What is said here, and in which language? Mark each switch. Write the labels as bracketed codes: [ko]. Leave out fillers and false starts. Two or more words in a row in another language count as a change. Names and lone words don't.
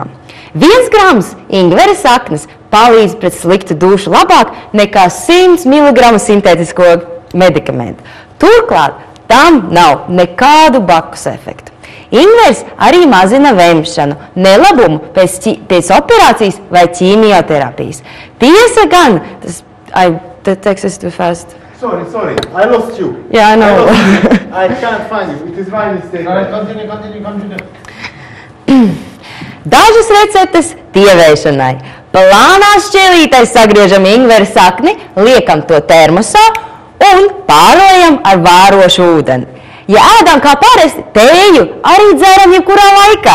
[lv] 1 grams ingvera saknes palīdz pret sliktu dušu labāk nekā 100 mg sintētisko medikamentu. Turklāt tam nav nekādu blakus efektu. Ingvers arī mazina vemšanu, nelabumu pēc operācijas vai ķīmioterapijas. Tiesa gan, [en] the text is too fast. Sorry, I lost you. Yeah, I know. I can't find you. It is my mistake. Continue. [lv] Dažas receptes dievēšanai. Plānā šķēlītē sagriežam ingvera sakni, liekam to termosā un pārojam ar vārošu ūdeni. Ja ēdam kā parasti, tēju arī dzeram jebkurā laikā.